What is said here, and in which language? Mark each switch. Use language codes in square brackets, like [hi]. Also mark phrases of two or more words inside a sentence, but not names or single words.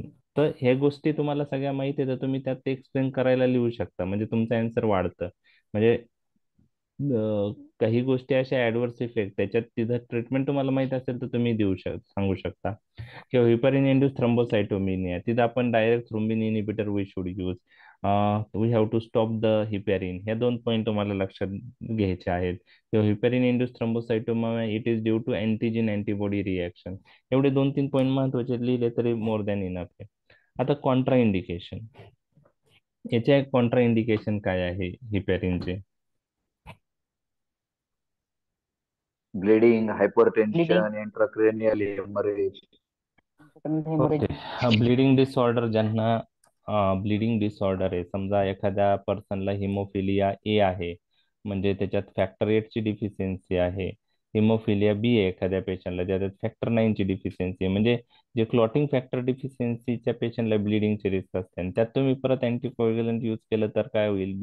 [mr] तर ह्या गोष्टी तुम्हाला सगळ्या माहिती आहे, तर तुम्ही त्यात एक्सप्लेन करायला लिहू शकता, म्हणजे तुमचं आन्सर वाढतं. म्हणजे काही गोष्टी अशा [en] adverse effect [mr] त्याच्यात तिथं ट्रीटमेंट तुम्हाला माहित असेल तर तुम्ही सांगू शकता. [en] किंवा heparin induced thrombocytopenia, [mr] तिथं आपण [en] direct thrombin inhibitor we should use. we have to stop the heparin. [mr] हे दोन पॉईंट तुम्हाला लक्षात घ्यायचे आहेत. [en] किंवा heparin induced thrombocytoma it is due to antigen antibody reaction. [mr] एवढे 2-3 पॉईंट महत्वाचे लिहिले तरी [en] more than enough [mr] आहे. आता [en] contra indication, [mr] याचे [en] contra indication [mr] काय आहे हिपॅरिनचे? [en] Bleeding, Bleeding, hypertension, intracranial hemorrhage. ओके. hemorrhage. bleeding disorder, [mr] ज्यांना [en] bleeding disorder [mr] आहे, समजा एखाद्या पर्सनला हिमोफिलिया ए आहे, म्हणजे त्याच्यात फॅक्टर 8ची डिफिशियन्सी आहे. हिमोफिलिया बी आहे एखाद्या पेशंटला, ज्याच्यात फॅक्टर 9ची डिफिशियन्सी आहे, म्हणजे जे [en] clotting factor [mr] डिफिशियन्सीच्या पेशंटला ब्लिडिंगची रिस्क असते, आणि त्यात तुम्ही परत [en] anticoagulant use [mr] केलं तर काय होईल?